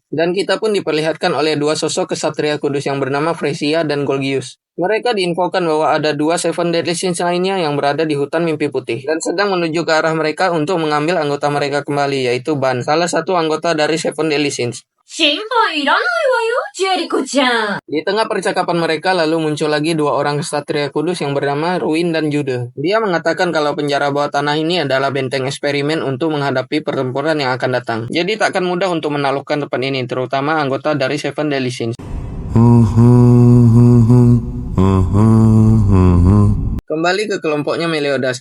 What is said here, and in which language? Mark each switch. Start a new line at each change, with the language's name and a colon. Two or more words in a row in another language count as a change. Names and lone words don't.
Indonesian: Dan kita pun diperlihatkan oleh 2 sosok kesatria kudus yang bernama Fresia dan Golgius. Mereka diinfokan bahwa ada 2 Seven Deadly Sins lainnya yang berada di hutan mimpi putih dan sedang menuju ke arah mereka untuk mengambil anggota mereka kembali, yaitu Ban, salah satu anggota dari Seven Deadly Sins.
Japanese: 心配いらないわよ、 Jericho-chan.
Indonesian: Di tengah percakapan mereka lalu muncul lagi dua orang ksatria kudus yang bernama Ruin dan Jude. Dia mengatakan kalau penjara bawah tanah ini adalah benteng eksperimen untuk menghadapi pertempuran yang akan datang. Jadi tak akan mudah untuk menaklukkan tempat ini, terutama anggota dari Seven Deadly Sins. Kembali ke kelompoknya Meliodas.